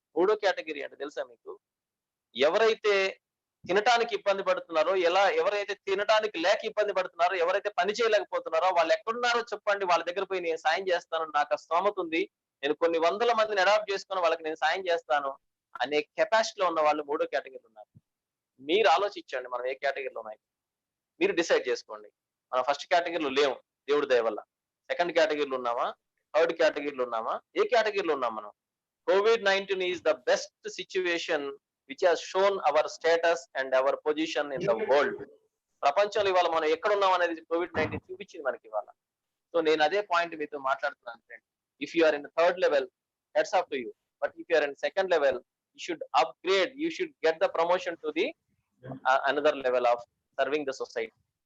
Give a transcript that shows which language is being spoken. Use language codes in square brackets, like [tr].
[te] మూడో కేటగిరీ అంటే తెలుసా మీకు? ఎవరైతే తినటానికి ఇబ్బంది పడుతున్నారో, ఎవరైతే తినటానికి లేక ఇబ్బంది పడుతున్నారో, ఎవరైతే పని చేయలేకపోతున్నారో వాళ్ళు ఎక్కడున్నారో చెప్పండి, వాళ్ళ దగ్గర పోయి నేను సాయం చేస్తాను, నాకు ఆ స్తోమత ఉంది, నేను కొన్ని వందల మందిని అడాప్ట్ చేసుకుని వాళ్ళకి నేను సాయం చేస్తాను అనే కెపాసిటీలో ఉన్న వాళ్ళు మూడో కేటగిరీలో ఉన్నారు. మీరు ఆలోచించండి మనం ఏ కేటగిరీలో ఉన్నాయి, మీరు డిసైడ్ చేసుకోండి. మనం ఫస్ట్ కేటగిరీలో లేవు దేవుడి దయ వల్ల. సెకండ్ కేటగిరీలో ఉన్నామా, థర్డ్ కేటగిరీలో ఉన్నామా, ఏ కేటగిరీలో ఉన్నాం మనం? [en] COVID-19 is the best situation which has shown our status and our position in the world. [te] ప్రపంచంలో ఇవాళ మనం ఎక్కడ ఉన్నాం అనేది COVID-19 చూపించింది మనకి ఇవాళ. సో నేను అదే పాయింట్ మీతో మాట్లాడుతున్నాను friend. [en] If you are in third level, heads off to you. But if you are in second level, you should upgrade, you should get the promotion to the another level of serving the society.